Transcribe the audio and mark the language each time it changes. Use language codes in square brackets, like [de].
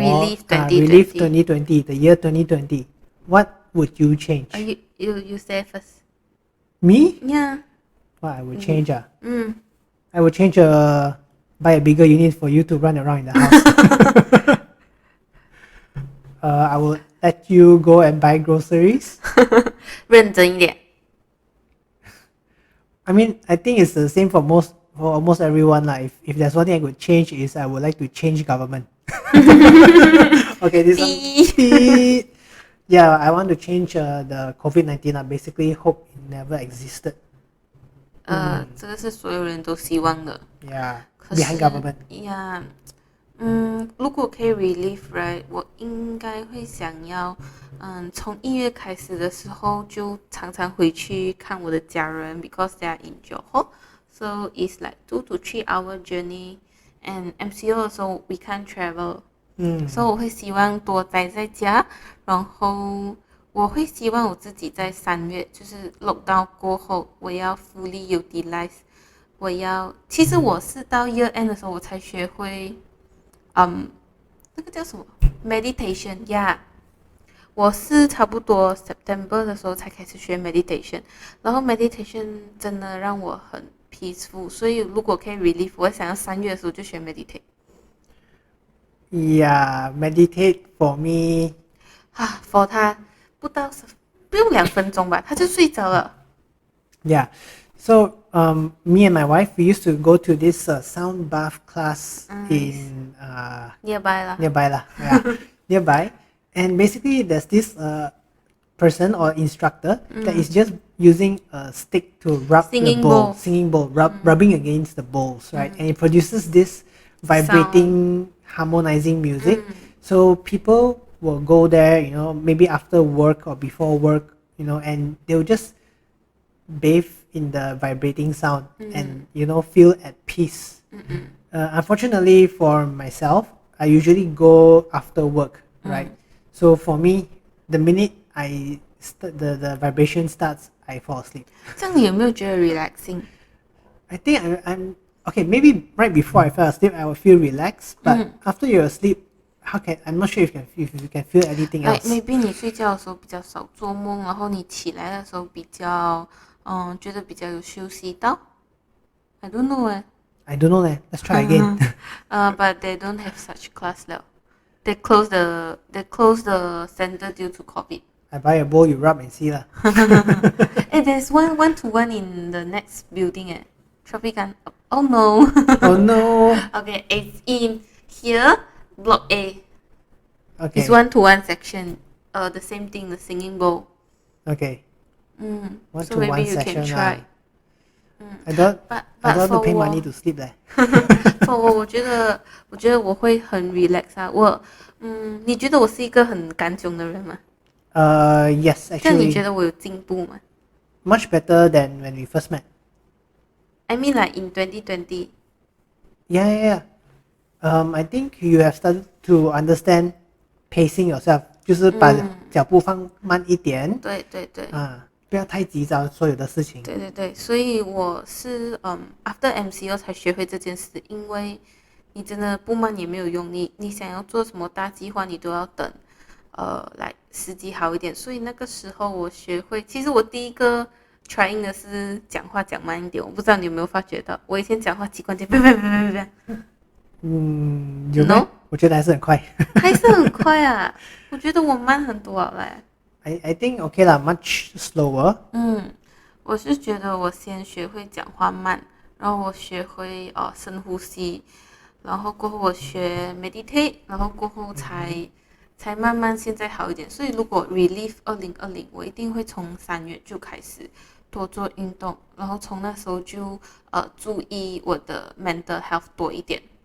[en] Relive ，relive 2020, the year 2020, what would you change? You say first. Me? Yeah. What I would change? I would change buy a bigger unit for you to run around in the house. I would let you go and buy groceries. [zh] 认真一点。 [en] I mean, I think it's the same for almost everyone. Like, if there's one thing I could change is I would like to change government. Okay, this one. Beep. Yeah, I want to change the COVID-19. I basically hope it never existed. [zh] 这个是所有人都希望的。 [en] Yeah, [zh] 可 [en] behind [zh] 是 [en] government. [zh] 呀，如果可以 relief right， 我应该会想要，从1月开始的时候就常常回去看我的家人 ， [en] because they are in Johor, so it's like 2 to 3 hour journey. [zh] And MCO 的时候 [en] we can't travel， [zh] 所以我会希望多待在家，然后我会希望我自己在3月就是 lockdown 过后，我要 [en] fully utilize。 [zh] 其实我是到 [en] year end [zh] 的时候我才学会，那个叫什么 meditation 呀、我是差不多 September 的时候才开始学 meditation， 然后 meditation 真的让我很 peaceful， 所以如果可以 relief， 我想要3月的时候就学 meditate。 [en] Yeah, meditate for me. [zh] for 他不用2分钟吧，他就睡着了。 [en] Yeah. So me and my wife, we used to go to this sound bath class in nearby lah. Yeah, nearby. And basically, there's this person or instructor that is just using a stick to rub Singing the bowl, bowl. singing bowl, rubbing against the bowls, right? And it produces this vibrating, harmonizing music. So people will go there, you know, maybe after work or before work, you know, and they'll just bathe in the vibrating sound and, you know, feel at peace. Unfortunately for myself, I usually go after work, right? So for me, the minute the vibration starts, I fall asleep. [zh] 这样你有没有觉得 relaxing？ [en] I think I'm okay. Maybe right before I fell asleep, I will feel relaxed. But after you're asleep, I'm not sure if you can feel anything else. Maybe [zh] 你睡觉的时候比较少做梦，然后你起来的时候比较，觉得比较有休息到。 [en] I don't know I don't know. Let's try again. But they don't have such class now. They close the center due to COVID. I buy a bowl, you rub and see lah. There's one-to-one in the next building. Tropican. Oh no. Oh no. Okay, it's in here, block A. Okay. It's one-to-one section. The same thing, the singing bowl. Okay. So maybe you can try. I don't want to pay [zh] 我 [en] money to sleep there. [zh] for 我觉得我会很 relax 啊。你觉得我是一个很干囧的人吗？ [en] Yes, [zh] 这样你 [en] actually. [zh] 觉得我有进步吗？ [en] Much better than when we first met. I mean like in 2020. Yeah. I think you have started to understand pacing yourself. [zh] 就是把脚步放慢一点。对。不要太急躁所有的事情。对，所以我是after MCO 才学会这件事，因为你真的不慢也没有用，你想要做什么大计划，你都要等来时机好一点。所以那个时候我学会，其实我第一个 trying 的是讲话讲慢一点，我不知道你有没有发觉到，我以前讲话习惯别。有没有？我觉得还是很快。还是很快啊，我觉得我慢很多了嘞。 [en] I think okay 啦 much slower. [zh] 我是觉得我先学会讲话慢，然后我学会深呼吸，然后过后我学 meditate， 然后过后才慢慢现在好一点。所以如果 relief 2020，我一定会从3月就开始多做运动，然后从那时候就注意我的 mental health 多一点。